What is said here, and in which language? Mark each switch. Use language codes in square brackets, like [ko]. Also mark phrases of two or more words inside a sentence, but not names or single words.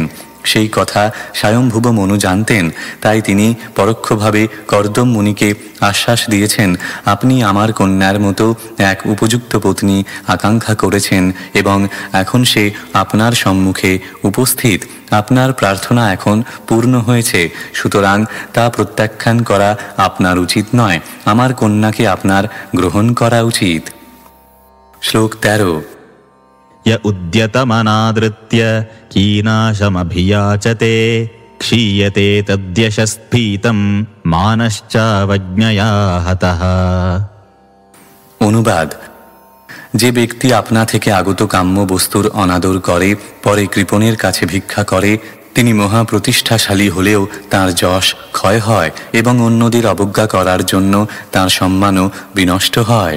[bn] সেই কথা স্বয়ম্ভুব মনু জানতেন, তাই তিনি পরোক্ষভাবে কর্দম মুনিকে আশ্বাস দিয়েছেন, আপনি আমার কন্যার মতো এক উপযুক্ত পত্নী আকাঙ্ক্ষা করেছেন এবং এখন সে আপনার সম্মুখে উপস্থিত। আপনার প্রার্থনা এখন পূর্ণ হয়েছে, সুতরাং তা প্রত্যাখ্যান করা আপনার উচিত নয়। আমার কন্যাকে আপনার গ্রহণ করা উচিত। শ্লোক 13। [sa] य उद्यतमनादृत्य कीनाशमभियाचते क्षीयते तद्यशस्फीतं मानश्चावज्ञया हतः। [bn] অনুবাদ: যে ব্যক্তি আপনা থেকে আগত কাম্য বস্তুর অনাদর করে, পরে কৃপণের কাছে ভিক্ষা করে, তিনি মহাপ্রতিষ্ঠাশালী হলেও তাঁর যশ ক্ষয় হয় এবং অন্যদের অবজ্ঞা করার জন্য তাঁর সম্মানও বিনষ্ট হয়।